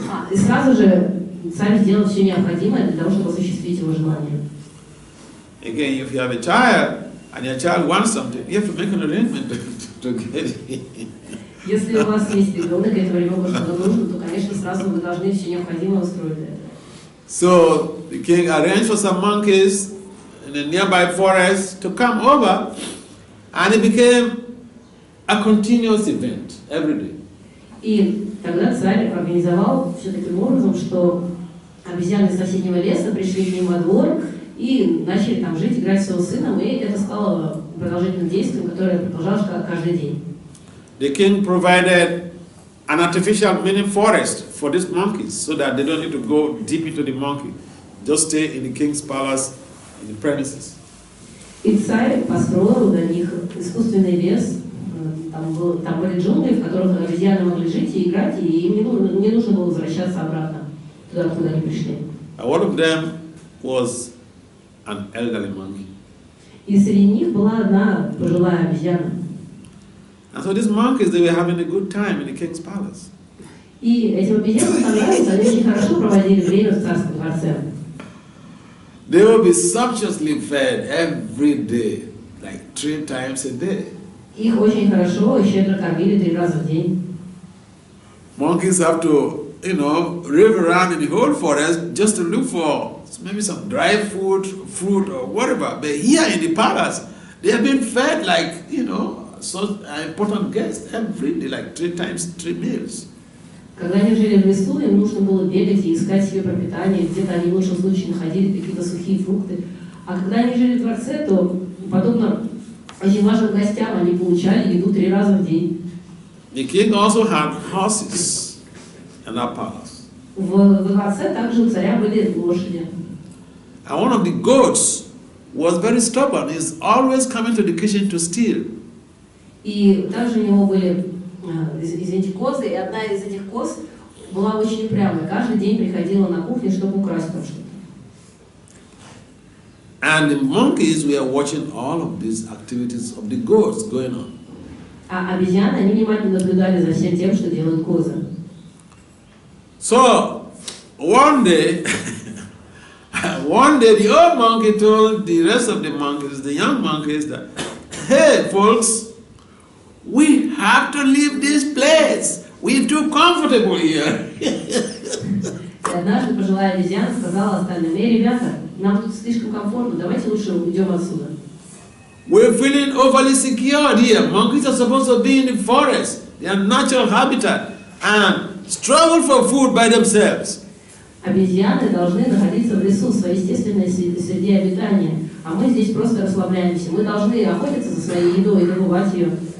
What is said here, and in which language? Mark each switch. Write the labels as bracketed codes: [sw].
[ru] И сразу же царь сделал все необходимое для того, чтобы осуществить его желание. [en] Again, if you have a child and your child wants something, you have to make an arrangement to get it. [ru] Если у вас есть ребенок, и этого ребенка что-то нужно, то, конечно, сразу вы должны все необходимое устроить для этого. [en] So the king arranged for some monkeys in a nearby forest to come over, and it became a continuous event every day. [ru] И тогда царь организовал все таким образом, что обезьяны из соседнего леса пришли к ним во двор и начали там жить, играть с его сыном, и это стало продолжительным действием, которое продолжалось каждый день. [en] The king provided an artificial mini forest for these monkeys so that they don't need to go deep into the monkey. Just stay in the king's palace, in the premises. [ru] И царь построил для них искусственный лес. Там были джунгли, в которых обезьяны могли жить и играть, и им не нужно было возвращаться обратно туда, откуда они пришли. [en] One of them was an elderly monkey. [ru] И среди них была одна пожилая обезьяна. [en] And so these monkeys, they were having a good time in the king's palace. [ru] И этим обезьянам понравилось, они очень хорошо проводили время в царском дворце. [en] They will be sumptuously fed every day, like 3 times a day. [ru] Их очень хорошо и щедро кормили 3 раза в день. [en] Monkeys have to, rave around in the whole forest just to look for maybe some dry food, fruit or whatever. But here in the palace, they have been fed like, so important guests every day, like 3 times, 3 meals. [ru] Когда они жили в лесу, им нужно было бегать и искать себе пропитание. Где-то они в лучшем случае находили какие-то сухие фрукты. А когда они жили в дворце, то, подобно очень важным гостям, они получали еду 3 раза в день. [en] The king also had horses in that palace. [ru] В дворце также у царя были лошади. [en] And one of the goats was very stubborn. He's always coming to the kitchen to steal. [ru] И также у него были, извините, козы, и одна из этих коз была очень упрямой. Каждый день приходила на кухню, чтобы украсть там что-то. [en] And the monkeys were watching all of these activities of the goats going on. [ru] А обезьяны, они внимательно наблюдали за всем тем, что делают козы. [en] So, one day, the old monkey told the rest of the monkeys, the young monkeys, that, hey, folks, we have to leave this place. We're too comfortable here. [ru] И однажды пожилая обезьяна сказала остальным: эй, ребята, нам тут слишком комфортно, давайте лучше уйдем отсюда. [en] We're feeling overly secured here. Monkeys are supposed to be in the forest, their natural habitat, and struggle for food by themselves. [ru] Обезьяны должны находиться в лесу, в своей естественной среде обитания, а мы здесь просто расслабляемся. Мы должны охотиться за своей едой и добывать ее.